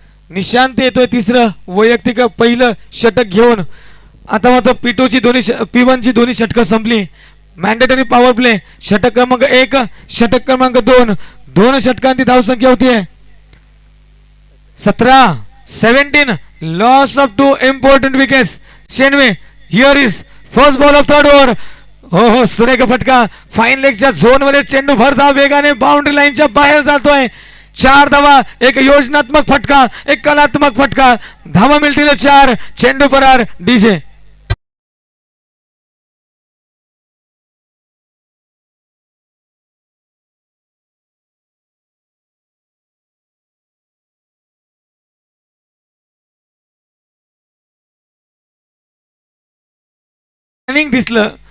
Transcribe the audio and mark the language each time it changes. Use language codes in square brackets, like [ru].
[mr] निशांत येतोय तिसरं वैयक्तिक पहिलं षटक घेऊन. आता मात्र P1 ची दोन्ही षटकं संपली. मॅन्डेटरी पॉवर प्ले षटक क्रमांक 1 षटक क्रमांक 2 दोन षटकांची धावसंख्या होती 17. [en] Loss of 2 important wickets. Shane Warne here is first ball of third over. [mr] हो सुरेख फटका. फाईन लेगच्या झोन मध्ये चेंडू भरधाव वेगाने बाउंड्री लाईनच्या बाहेर जातोय. 4 धावा. एक योजनात्मक फटका, एक कलात्मक फटका. धावा मिळतील 4. चेंडू परार. DJ दिसलं.